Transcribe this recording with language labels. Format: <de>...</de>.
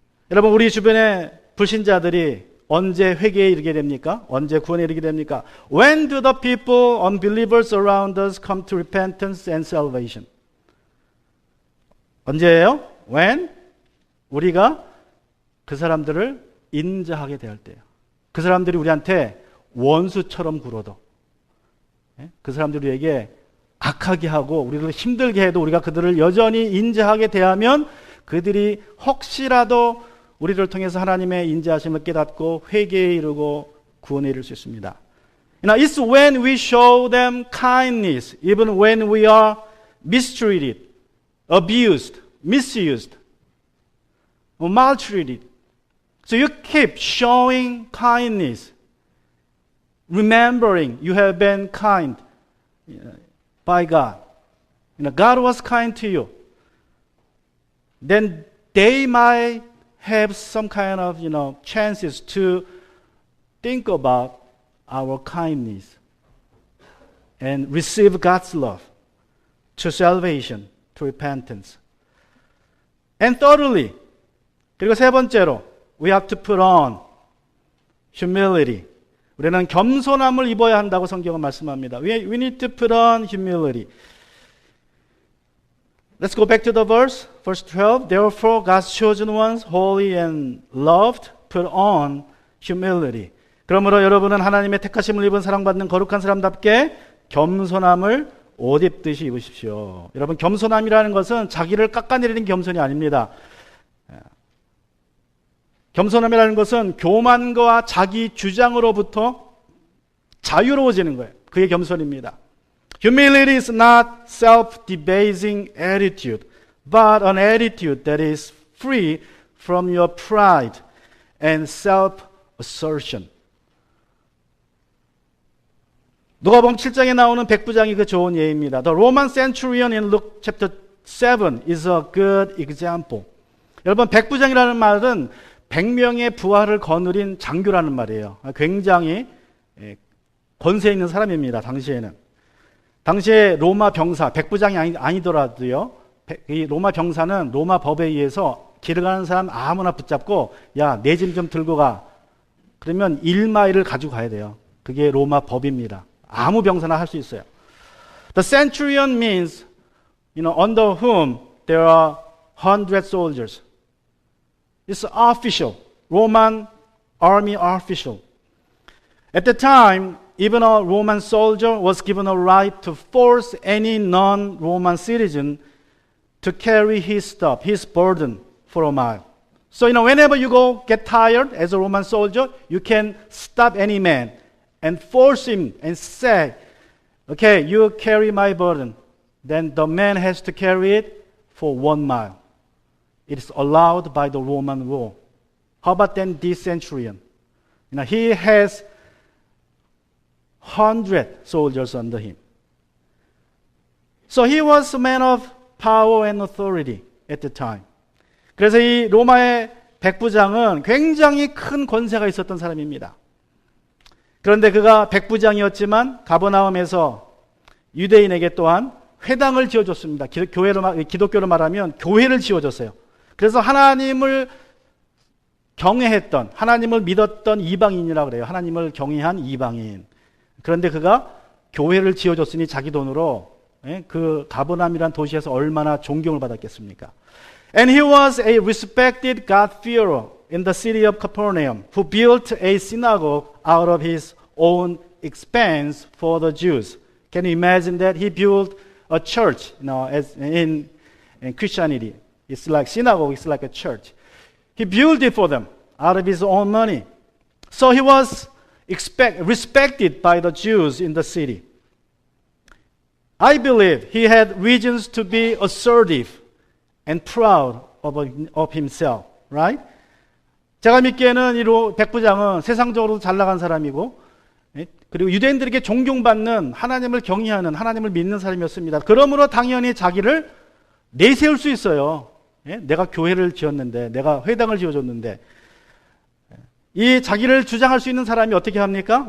<ko>여러분, 우리 주변의 불신자들이 언제 회개에 이르게 됩니까? 언제 구원에 이르게 됩니까?</ko> <en>When do the people, unbelievers around us come to repentance and salvation?</en> <ko>언제예요?</ko> <en>When?</en> <ko>우리가 그 사람들을 인자하게 대할 때요. 그 사람들이 우리한테 원수처럼 굴어도, 그 사람들이 우리에게 악하게 하고 우리를 힘들게 해도 우리가 그들을 여전히 인자하게 대하면 그들이 혹시라도 우리를 통해서 하나님의 인자하심을 깨닫고 회개에 이르고 구원에 이를 수 있습니다.</ko> <en>Now, it's when we show them kindness, even when we are mistreated, abused, misused, or maltreated. So you keep showing kindness, remembering you have been kind by God. God was kind to you. Then they might have some kind of, chances to think about our kindness and receive God's love to salvation, to repentance. And thirdly,</en> <ko>그리고 세 번째로,</ko> <en>we have to put on humility.</en> <ko>우리는 겸손함을 입어야 한다고 성경은 말씀합니다.</ko> <en>We need to put on humility. Let's go back to the verse, verse 12. Therefore, God's chosen ones, holy and loved, put on humility.</en> <ko>그러므로 여러분은 하나님의 택하심을 입은 사랑받는 거룩한 사람답게 겸손함을 옷 입듯이 입으십시오. 여러분, 겸손함이라는 것은 자기를 깎아내리는 겸손이 아닙니다. 겸손함이라는 것은 교만과 자기 주장으로부터 자유로워지는 거예요. 그게 겸손입니다.</ko> <en>Humility is not self-debasing attitude, but an attitude that is free from your pride and self-assertion.</en> <ko>누가복음 7장에 나오는 백부장이 그 좋은 예입니다.</ko> <en>The Roman centurion in Luke chapter 7 is a good example.</en> <ko>여러분, 백부장이라는 말은 100명의 부하를 거느린 장교라는 말이에요. 굉장히 권세 있는 사람입니다. 당시에는. 당시에 로마 병사, 백부장이 아니더라도요, 이 로마 병사는 로마 법에 의해서 길을 가는 사람 아무나 붙잡고, 야, 내 짐 좀 들고 가. 그러면 1마일을 가지고 가야 돼요. 그게 로마 법입니다. 아무 병사나 할 수 있어요.</ko> <en>The centurion means, under whom there are 100 soldiers. It's official, Roman army official. At the time, even a Roman soldier was given a right to force any non-Roman citizen to carry his stuff, his burden for a mile. So, whenever you get tired as a Roman soldier, you can stop any man and force him and say, okay, you carry my burden. Then the man has to carry it for 1 mile. It is allowed by the Roman law. How about then this centurion? He has 100 soldiers under him. So he was a man of power and authority at the time.</en> <ko>그래서 이 로마의 백부장은 굉장히 큰 권세가 있었던 사람입니다. 그런데 그가 백부장이었지만 가버나움에서 유대인에게 또한 회당을 지어줬습니다. 기독교로 말하면 교회를 지어줬어요. 그래서 하나님을 경외했던, 하나님을 믿었던 이방인이라고 그래요. 하나님을 경외한 이방인. 그런데 그가 교회를 지어줬으니 자기 돈으로 그 가버나움이라는 도시에서 얼마나 존경을 받았겠습니까?</ko> <en>And he was a respected God-fearer in the city of Capernaum, who built a synagogue out of his own expense for the Jews. Can you imagine that? He built a church, as in Christianity. It's like synagogue, it's like a church. He built it for them out of his own money. So he was respected by the Jews in the city. I believe he had reasons to be assertive and proud of himself. right?</en> <ko>제가 믿기에는 이 백부장은 세상적으로 잘 나간 사람이고, 그리고 유대인들에게 존경받는, 하나님을 경외하는, 하나님을 믿는 사람이었습니다. 그러므로 당연히 자기를 내세울 수 있어요. 내가 교회를 지었는데, 내가 회당을 지어줬는데, 이 자기를 주장할 수 있는 사람이 어떻게 합니까?</ko>